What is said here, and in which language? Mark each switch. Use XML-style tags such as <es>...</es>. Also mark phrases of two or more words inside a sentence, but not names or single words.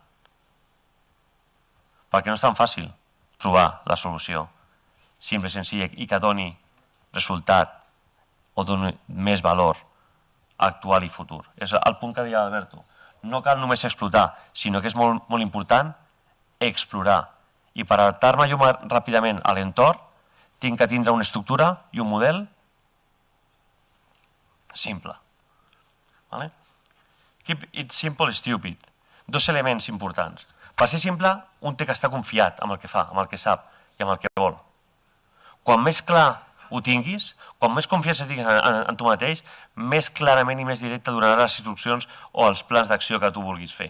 <ca>Perquè no és tan fàcil trobar la solució simple, senzilla i que doni resultat o doni més valor actual i futur. És el punt que deia Alberto. No cal només explotar, sinó que és molt important explorar. I per adaptar-me jo ràpidament a l'entorn, tinc que tindre una estructura i un model simple.</ca> <en>Keep it simple, stupid.</en> <ca>Dos elements importants. Per ser simple, un té que estar confiat amb el que fa, amb el que sap i amb el que vol. Quan més clar ho tinguis, quan més confiança tinguis en tu mateix, més clarament i més directe donaràs les instruccions o els plans d'acció que tu vulguis fer.</ca>